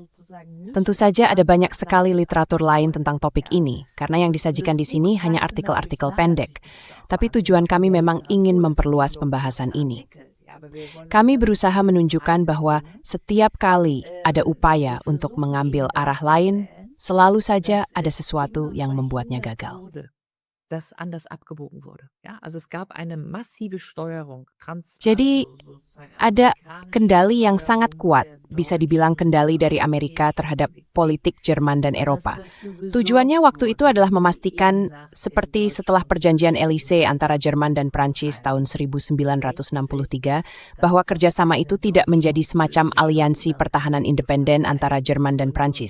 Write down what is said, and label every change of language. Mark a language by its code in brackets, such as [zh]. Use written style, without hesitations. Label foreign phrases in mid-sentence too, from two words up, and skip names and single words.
[id] Tentu saja ada banyak sekali literatur lain tentang topik ini, karena yang disajikan di sini hanya artikel-artikel pendek. Tapi tujuan kami memang ingin memperluas pembahasan ini. Kami berusaha menunjukkan bahwa setiap kali ada upaya untuk mengambil arah lain, selalu saja ada sesuatu yang membuatnya gagal. [de] das anders abgebogen wurde. Ja, also es gab eine massive Steuerung. [id] Jadi ada kendali yang sangat kuat, bisa dibilang kendali dari Amerika terhadap politik Jerman dan Eropa. Tujuannya waktu itu adalah memastikan, seperti setelah perjanjian Élysée antara Jerman dan Prancis tahun 1963, bahwa kerjasama itu tidak menjadi semacam aliansi pertahanan independen antara Jerman dan Prancis.